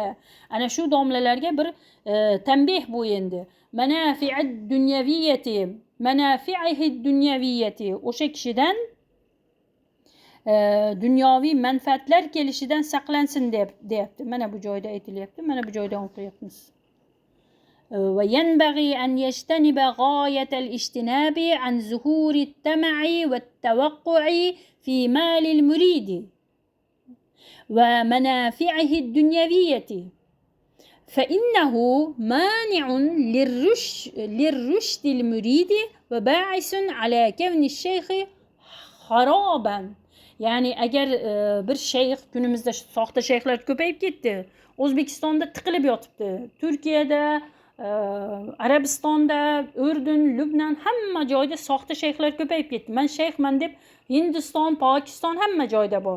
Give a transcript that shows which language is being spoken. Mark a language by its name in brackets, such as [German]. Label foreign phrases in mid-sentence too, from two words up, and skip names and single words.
[Uzbek] Ana shu domlalarga bir tanbeh bu endi. [Arabic] منافع الدنيوية, [Uzbek] o'sha kishidan dunyoviy manfaatlar kelishidan saqlansin deyapti. Mana bu joyda aytilyapti, mana bu joydan o'qiyapmiz. [Arabic] وينبغي أن يجتنب غاية الاجتناب عن ظهور الطمع والتوقع في مال المريد ومنافعه الدنيوية، فإنه مانع للرشد المريد وباعث على كون الشيخ خرابا. [Uzbek] Yani agar bir shayx, kunimizda soxta shayxlar ko'payib ketdi. O'zbekistonda tiqilib yotibdi. Turkiyada, Arabistonda, Urdun, Lubnan, hamma joyda soxta shayxlar ko'payib ketdi. Men shayxman deb Hindiston, Pokiston hamma joyda bor.